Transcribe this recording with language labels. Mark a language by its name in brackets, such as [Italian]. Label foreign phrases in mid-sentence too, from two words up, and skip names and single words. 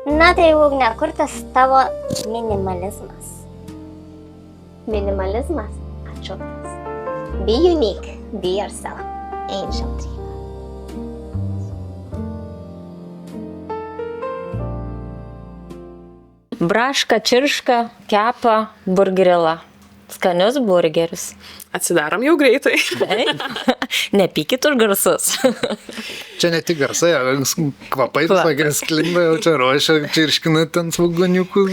[Lithuanian] Na tai Ugne, kur tas tavo minimalizmas? Minimalizmas atšauktas. [English] Be unique, be yourself. Angel tree. [Lithuanian] Braška, čirška, kepa, burgerila. Skanius burgeris. Atsidarom jau greitai. Taip. Nepykit už garsus. Čia ne tik garsai, kvapai visokias sklinda, jau čia ruošia, čirškina ten svogoniukus.